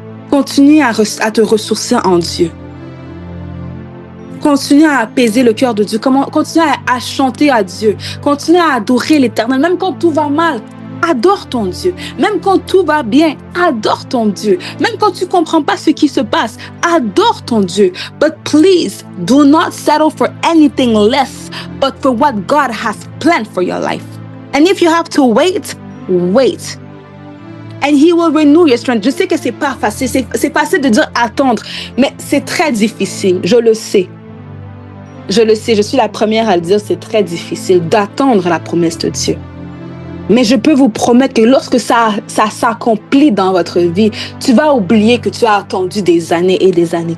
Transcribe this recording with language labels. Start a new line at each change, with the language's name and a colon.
French: Continue à te ressourcer en Dieu. Continue à apaiser le cœur de Dieu. Continue à chanter à Dieu. Continue à adorer l'Éternel. Même quand tout va mal, adore ton Dieu. Même quand tout va bien, adore ton Dieu. Même quand tu ne comprends pas ce qui se passe, adore ton Dieu.
English: But please, do not settle for anything less, but for what God has planned for your life. And if you have to wait, wait. And He will renew your strength.
French: Je sais que c'est pas facile. C'est facile de dire attendre, mais c'est très difficile. Je le sais. Je le sais. Je suis la première à le dire. C'est très difficile d'attendre la promesse de Dieu. Mais je peux vous promettre que lorsque ça s'accomplit dans votre vie, tu vas oublier que tu as attendu des années et des années.